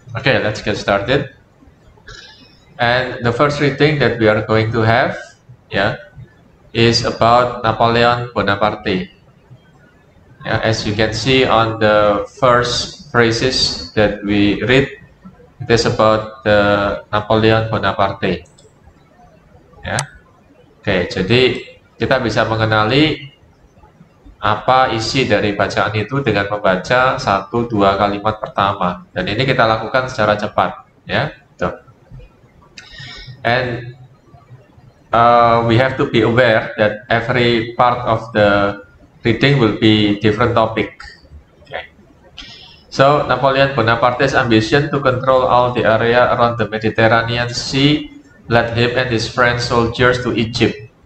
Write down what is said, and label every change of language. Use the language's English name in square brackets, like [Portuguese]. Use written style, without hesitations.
[English] Okay, let's get started. And the first reading that we are going to have, is about Napoleon Bonaparte. As you can see on the first phrases that we read, it is about the Napoleon Bonaparte. [Indonesian] Ya. Oke, jadi kita bisa mengenali apa isi dari bacaan itu dengan membaca 1-2 kalimat pertama. Dan ini kita lakukan secara cepat, ya. Tuh. [English] And we have to be aware that every part of the reading will be different topic. Okay. So Napoleon Bonaparte's ambition to control all the area around the Mediterranean Sea led him and his French soldiers to Egypt.